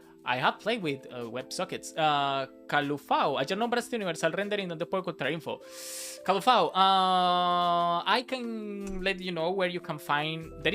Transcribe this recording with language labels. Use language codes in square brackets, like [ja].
[en] I have played with WebSockets. [es] Calufao, ayer nombraste Universal Rendering, ¿dónde puedo encontrar info? [en] Calufao, I can let you know where you can find.